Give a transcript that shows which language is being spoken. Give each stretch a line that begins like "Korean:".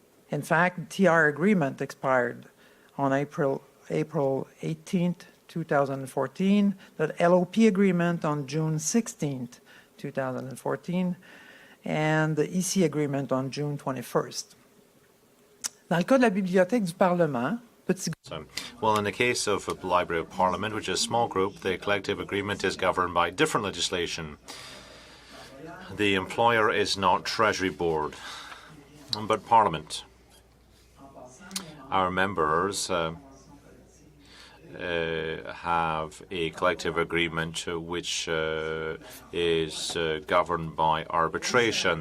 English: In fact, the TR agreement expired on April 18th, 2014, the LOP agreement on June 16th, 2014, and the EC agreement on June 21st.
French: Dans le cas de la Bibliothèque du Parlement,
English: well, in the case of the Library of Parliament, which is a small group, the collective agreement is governed by different legislation. The employer is not Treasury Board, but Parliament. Our members have a collective agreement which is governed by arbitration.